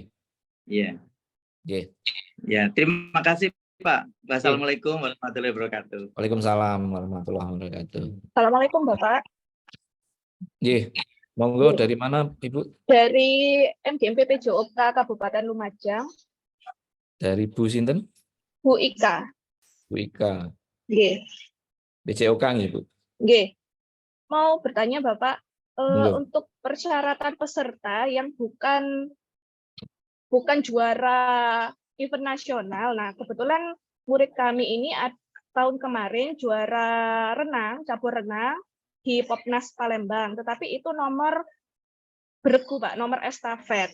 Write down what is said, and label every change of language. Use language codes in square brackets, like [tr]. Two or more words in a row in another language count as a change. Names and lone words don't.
[id] Iya. Ya, terima kasih Pak. [ar] والسلام عليكم ورحمة الله وبركاته. وعليكم السلام ورحمة الله وبركاته. [id] Assalamualaikum Bapak. Monggo dari mana Ibu? Dari MGMP PJOK Kabupaten Lumajang. Dari Bu Sinten? Bu Ika. Bu Ika. Nggih. PJOK nggih Bu. Nggih. Mau bertanya Bapak, untuk persyaratan peserta yang bukan juara event nasional. Nah, kebetulan murid kami ini tahun kemarin juara renang, cabur renang di Popnas Palembang, tetapi itu nomor bergu Pak, nomor estafet.